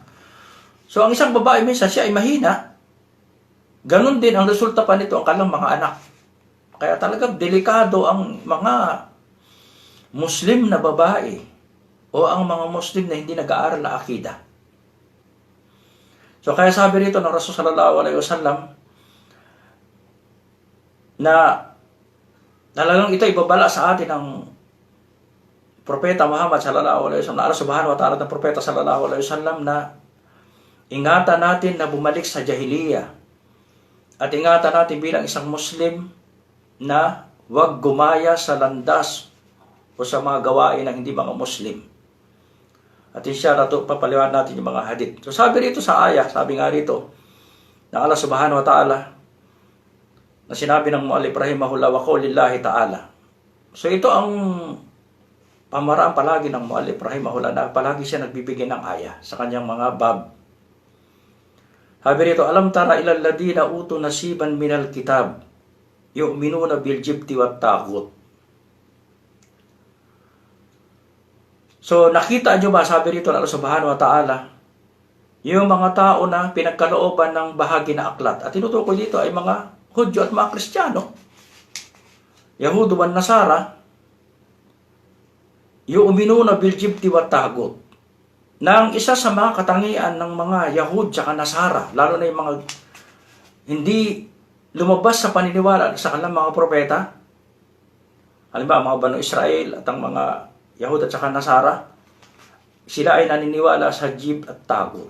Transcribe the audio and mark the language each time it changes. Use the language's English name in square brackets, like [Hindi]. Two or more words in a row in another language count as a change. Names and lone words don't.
[Filipino] So, ang isang babae minsan, siya ay mahina. Ganon din ang resulta pa nito ang kanilang mga anak. Kaya talagang delikado ang mga Muslim na babae o ang mga Muslim na hindi nag-aaral na akida. So, kaya sabi rito ng Rasul [Arabic] صلى الله عليه وسلم [Filipino] na talagang ito ibabala sa atin ng Propeta Muhammad [Arabic] صلى الله عليه وسلم, [Filipino] na Allah [Arabic] سبحانه وتعالى [Filipino] ng Propeta [Arabic] صلى الله عليه وسلم [Filipino] na ingatan natin na bumalik sa jahiliya. At ingatan natin bilang isang Muslim na huwag gumaya sa landas o sa mga gawain ng hindi mga Muslim. At inshallah, papaliwan natin yung mga hadith. So sabi rito sa ayah, sabi nga rito, ng Allah [Arabic] سبحانه وتعالى, [Filipino] na sinabi ng [Arabic] مؤلف رحمه الله وقول الله تعالى. [Filipino] So ito ang pamaraan palagi ng [Arabic] مؤلف رحمه الله [Filipino] na palagi siya nagbibigay ng ayah sa kanyang mga bab. Sabi rito, [Arabic] ألم تر إلى الذين أوتوا نصيبا من الكتاب يؤمنون بالجبت والطاغوت. [Filipino] So nakita nyo ba, sabi rito ng Allah [Arabic] سبحانه وتعالى, [Filipino] yung mga tao na pinagkalooban ng bahagi na aklat. At tinutukoy dito ay mga Hudyo at mga Kristiyano, Yahudo at Nasara, [Arabic] يؤمنون بالجبت والطاغوت. [Filipino] Nang isa sa mga katangian ng mga Yahud at Nasara, lalo na yung mga hindi lumabas sa paniniwala sa kanilang mga propeta, halimbawa mga Banu Israel at ang mga Yahud at saka Nasara, sila ay naniniwala sa jib at taghut.